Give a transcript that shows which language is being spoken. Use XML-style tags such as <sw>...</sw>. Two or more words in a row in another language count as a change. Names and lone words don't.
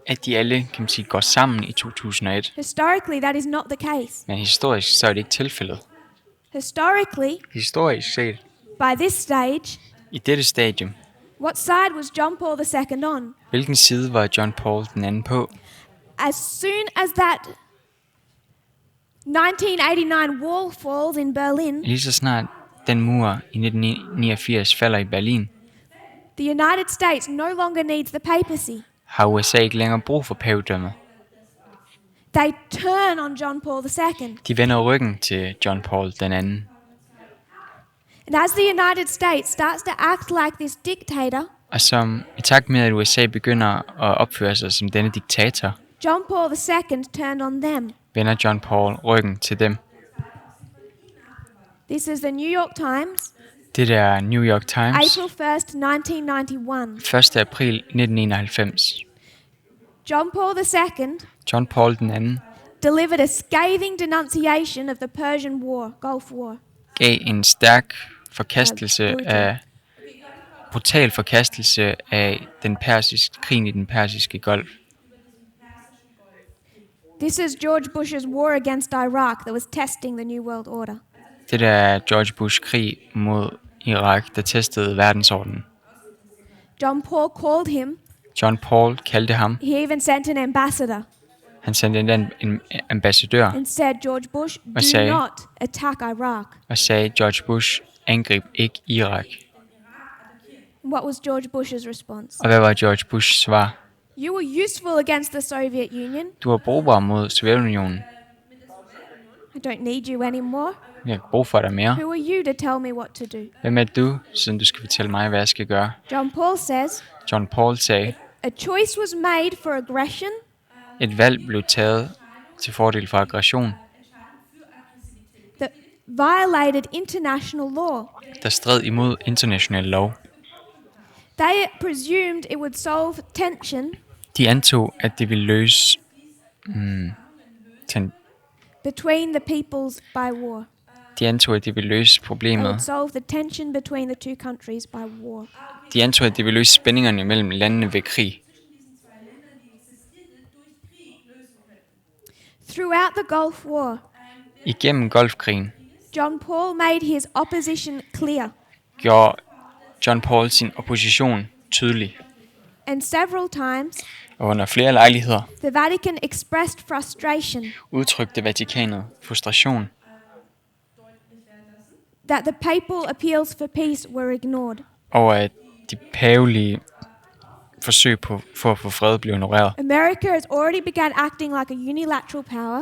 <da>at de alle, kan man sige, går sammen i 2001.</da> <en>Historically, that is not the case.</en> <da>Men historisk, så er det ikke tilfældet.</da> <en>Historically,</en> <da>Historisk set,</da> <en>by this stage,</en> <da>i dette stadium,</da> <en>what side was John Paul II on?</en> <da>hvilken side var John Paul II på?</da> <en>As soon as that 1989 wall falls in Berlin,</en> <da>Lige så snart den mur i 1989 falder i Berlin,</da> <en>the United States no longer needs the papacy.</en> <da>har USA ikke længere brug for pavedømmet.</da> <en>They turn on John Paul II.</en> <da>De vender ryggen til John Paul II.</da> <en>And as the United States starts to act like this dictator,</en> <da>Og som i takt med, at USA begynder at opføre sig som denne diktator,</da> <en>John Paul II turned on them.</en> <da>vender John Paul ryggen til dem.</da> <en>This is the New York Times,</en> <da>Det er New York Times,</da> <en>April 1st, 1991.</en> <da>1. april 1991.</da> <en>John Paul II</en> <da>John Paul II</da> <en>delivered a scathing denunciation of the Persian War, Gulf War.</en> <da>gav en stærk brutal forkastelse af krigen i den persiske golf.</da> <en>This is George Bush's war against Iraq that was testing the New World Order.</en> <da>Det er George Bush krig mod Irak, der testede verdensordenen.</da> <en>John Paul called him.</en> <da>John Paul kaldte ham.</da> <en>He even sent an ambassador</en> <da>Han sendte en ambassadør</da> <en>and said, George Bush, do</en> <da>sagde-</da> <en>not attack Iraq.</en> <da>og sagde, George Bush, angrib ikke Irak.</da> <en>What was George Bush's response?</en> <da>Og hvad var George Bushs svar?</da> <en>You were useful against the Soviet Union.</en> <da>Du er brugbar mod Sovjetunionen.</da> <en>I don't need you anymore.</en> <da>Jeg har brug for dig mere.</da> <en>Who are you to tell me what to do?</en> <da>Hvem er du, siden du skal fortælle mig, hvad jeg skal gøre?</da> <en>John Paul says,</en> <da>John Paul sagde,</da> <en>a choice was made for aggression</en> <da>et valg blev taget til fordel for aggression,</da> <en>that violated international law.</en> <da>der stred imod international lov.</da> <en>They presumed it would solve tension</en> <da>De antog, at det ville løse</da> <en>between the peoples by war.</en> <da>de antog, at det ville løse</da> <en>It</en> <da>problemet.</da> <en>would solve the tension between the two countries by war.</en> <da>De antog, at det ville løse spændingerne mellem landene ved krig.</da> <en>Throughout the Gulf War,</en> <da>Igennem Golfkrigen</da> <en>John Paul made his opposition clear,</en> <da>gjorde John Paul sin opposition tydelig,</da> <en>and several times</en> <da>og under flere lejligheder</da> <en>the Vatican expressed frustration</en> <da>udtrykte Vatikanet frustration,</da> <en>that the papal appeals for peace were ignored.</en> <da>over at de pavelige forsøg for at få fred blev ignoreret.</da> <en>America has already begun acting like a unilateral power,</en>